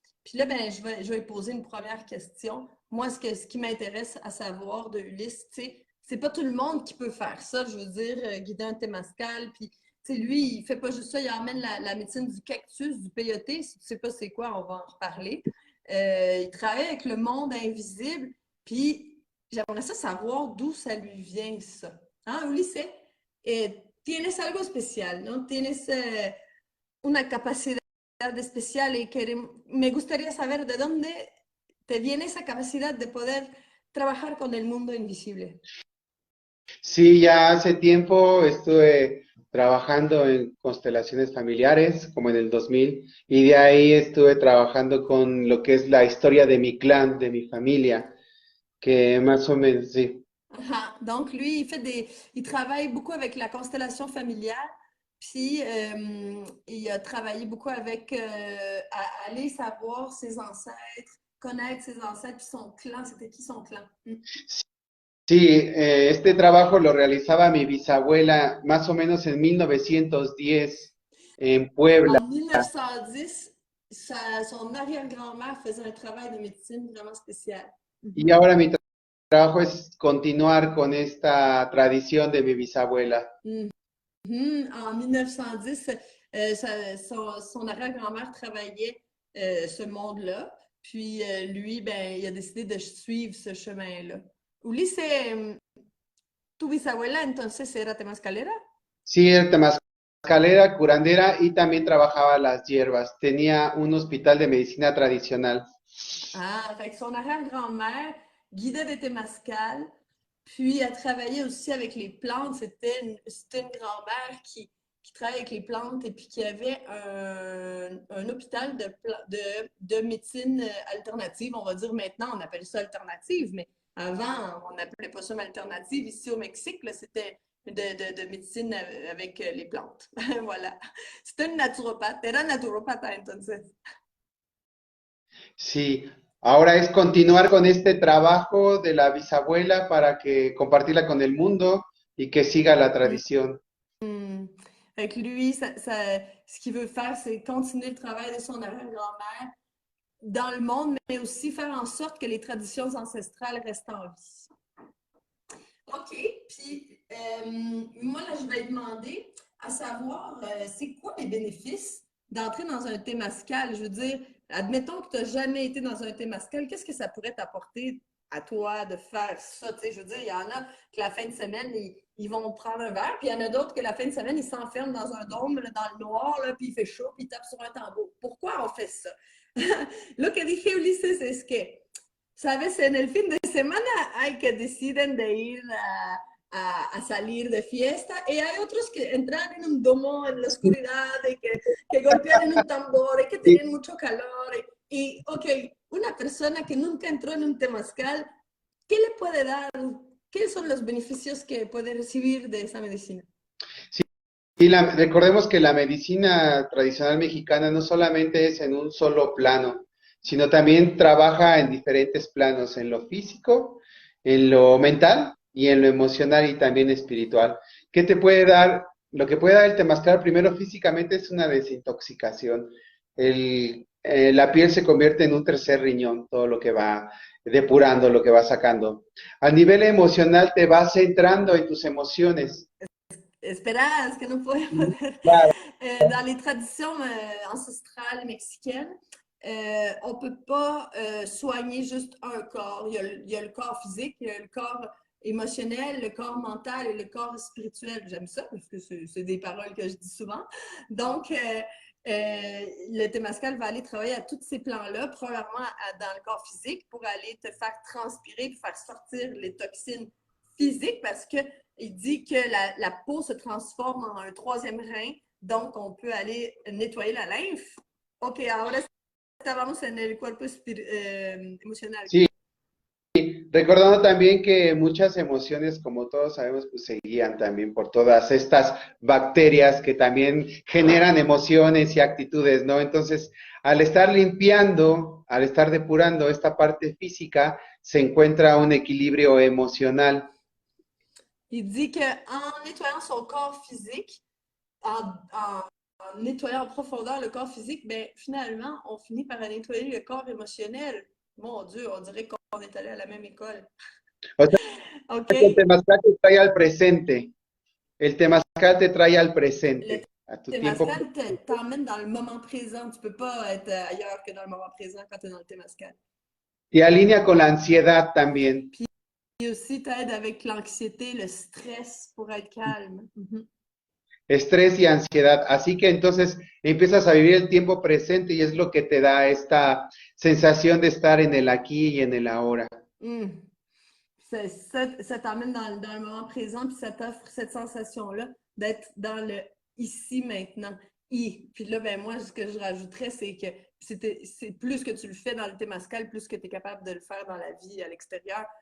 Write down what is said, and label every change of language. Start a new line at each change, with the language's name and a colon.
French: Puis là, ben, je vais poser une première question. Moi, ce qui m'intéresse à savoir de Ulysse, tu sais, c'est pas tout le monde qui peut faire ça. Je veux dire, guider un Témascal. Puis, tu sais, lui, il fait pas juste ça, il emmène la médecine du cactus, du peyoté. Si tu sais pas c'est quoi, on va en reparler. Il travaille avec le monde invisible. Puis, j'aimerais ça savoir d'où ça lui vient, ça. Hein, Ulises?
Spanish: Tienes algo especial, ¿no? Tienes una capacidad especial y me gustaría saber de dónde te viene esa capacidad de poder trabajar con el mundo invisible. Sí, ya hace tiempo estuve trabajando en constelaciones familiares, como en el 2000, y de ahí estuve trabajando con lo que es la historia de mi clan, de mi familia, que más o menos, sí. Aha.
French: Donc, lui, il travaille beaucoup avec la constellation familiale, puis il a travaillé beaucoup avec aller savoir ses ancêtres, connaître ses ancêtres, puis son clan, c'était qui son clan?
Spanish: Sí, este trabajo lo realizaba mi bisabuela más o menos en 1910 en Puebla.
French: En 1910, son arrière-grand-mère faisait un travail de médecine vraiment spécial.
Spanish: Y ahora mi trabajo es continuar con esta tradición de mi bisabuela.
French: En 1910, son arrière-grand-mère travaillait ce monde-là. Puis lui, ben, il a décidé de suivre ce chemin-là.
Spanish: Ulises, tu bisabuela entonces era temascalera? Sí, era temascalera, curandera y también trabajaba las hierbas. Tenía un hospital de medicina tradicional.
French: Ah, fait que son arrière-grand-mère guidait des témascales, puis elle travaillait aussi avec les plantes. C'était une grand-mère qui travaillait avec les plantes et puis qui avait un hôpital de médecine alternative. On va dire maintenant, on appelle ça alternative, mais avant, on n'appelait pas ça alternative. Ici au Mexique, c'était de médecine avec les plantes. Voilà. C'était une naturopathe.
Spanish: Era naturopata, entonces. Sí, ahora es continuar con este trabajo de la bisabuela para que compartirla con el mundo y que siga la tradición.
French: Fait que lui, ce qu'il veut faire, c'est continuer le travail de son arrière-grand-mère dans le monde, mais aussi faire en sorte que les traditions ancestrales restent en vie. OK. Puis, moi, là, je vais demander à savoir, c'est quoi les bénéfices d'entrer dans un témascal? Je veux dire, admettons que tu n'as jamais été dans un témascal, qu'est-ce que ça pourrait t'apporter à toi de faire ça? Tu sais, je veux dire, il y en a que la fin de semaine, ils vont prendre un verre, puis il y en a d'autres que la fin de semaine, ils s'enferment dans un dôme, là, dans le noir, là, puis il fait chaud, puis ils tapent sur un tambour. Pourquoi on fait ça?
Spanish: Lo que dije, Ulises, es que, sabes, en el fin de semana hay que deciden de ir a salir de fiesta y hay otros que entran en un domo en la oscuridad y que golpean en un tambor y que tienen mucho calor. Ok, una persona que nunca entró en un temazcal, ¿qué le puede dar? ¿Qué son los beneficios que puede recibir de esa medicina? Y recordemos que la medicina tradicional mexicana no solamente es en un solo plano, sino también trabaja en diferentes planos, en lo físico, en lo mental y en lo emocional y también espiritual. ¿Qué te puede dar? Lo que puede dar el temazcal primero físicamente es una desintoxicación. La piel se convierte en un tercer riñón, todo lo que va depurando, lo que va sacando. A nivel emocional te vas centrando en tus emociones. Esperas que
French: nous pourrions dire. Dans les traditions ancestrales mexicaines, on ne peut pas soigner juste un corps. Il y a le corps physique, il y a le corps émotionnel, le corps mental et le corps spirituel. J'aime ça parce que c'est des paroles que je dis souvent. Donc, le Temazcal va aller travailler à tous ces plans-là, premièrement dans le corps physique pour aller te faire transpirer, pour faire sortir les toxines physiques parce que il dit que la peau se transforme en un troisième rein, donc on peut aller nettoyer la lymphe.
Spanish: Ok, ahora estábamos en el cuerpo emocional. Sí, recordando también que muchas emociones, como todos sabemos, pues se guían también por todas estas bacterias que también generan emociones y actitudes, ¿no? Entonces, al estar limpiando, al estar depurando esta parte física, se encuentra un equilibrio emocional.
French: Il dit qu'en nettoyant son corps physique, en nettoyant en profondeur le corps physique, ben, finalement, on finit par nettoyer le corps émotionnel. Mon Dieu, on dirait qu'on est allé à la même école.
Spanish: O sea, okay. El temazcal te trae al presente. El temazcal te trae al presente.
French: A tu temazcal t'emmène dans le moment présent. Tu ne peux pas être ailleurs que dans le moment présent quand tu es dans le temazcal.
Spanish: Y alinea con la ansiedad también.
French: Puis aussi t'aide avec l'anxiété, le stress pour être calme.
Spanish: Estrés y ansiedad. Así que entonces empiezas a vivir el tiempo presente y es lo que te da esta sensación de estar en el aquí y en el ahora.
French: Ça t'emmène dans le moment présent, puis ça t'offre cette sensation-là d'être dans le ici, maintenant. Puis là, ben moi, ce que je rajouterais, c'est que c'est plus que tu le fais dans le temazcal, plus que tu es capable de le faire dans la vie à l'extérieur.